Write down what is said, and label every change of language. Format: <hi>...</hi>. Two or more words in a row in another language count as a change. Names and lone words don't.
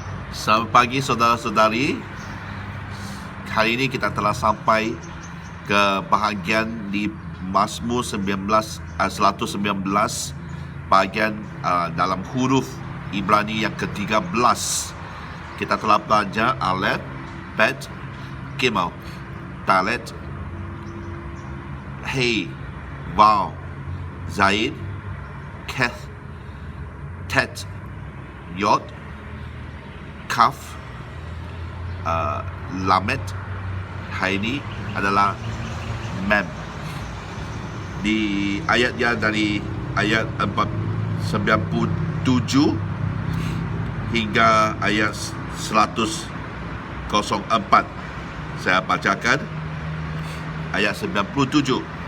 <ms>Selamat pagi saudara-saudari. Hari ini kita telah sampai ke bahagian di Mazmur 119 bahagian dalam huruf Ibrani yang ke-13. Kita telah belajar Aleph, Bet, Gimel, Dalet, Hey, Vav, Zaid, Keth, Tet, Yod, Kaf, Lamet. Hari ini adalah Mem. Di ayatnya dari ayat 97 hingga ayat 104. Saya bacakan ayat 97.</ms>